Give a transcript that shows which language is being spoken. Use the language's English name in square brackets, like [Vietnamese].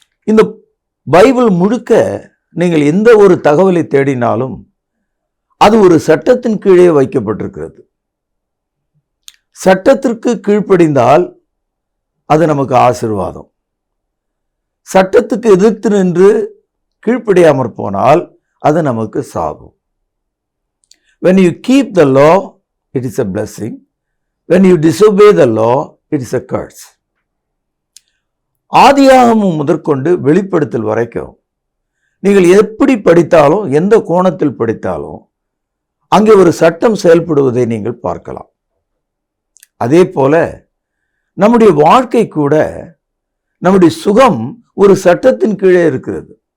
[Tamil] இந்த பைபிள் முழுக்க நீங்கள் எந்த ஒரு தகவலை தேடினாலும் அது ஒரு சட்டத்தின் கீழே வைக்கப்பட்டிருக்கிறது. சட்டத்திற்கு கீழ்ப்படிந்தால் அது நமக்கு ஆசீர்வாதம். சட்டத்துக்கு எதிர்த்து நின்று கீழ்ப்படியாமற் போனால் அது நமக்கு சாபம். [English] When you keep the law, it is a blessing. When you disobey the law, it is a curse. [Tamil] ஆதியாகமம் முதற்கொண்டு வெளிப்படுத்தல் வரைக்கும் நீங்கள் எப்படி படித்தாலும், எந்த கோணத்தில் படித்தாலும் அங்கே ஒரு சட்டம் செயல்படுவதை நீங்கள் பார்க்கலாம். அதே போல நம்முடைய வாழ்க்கை கூட, நம்முடைய சுகம் ஒரு சட்டத்தின் கீழே இருக்கிறது.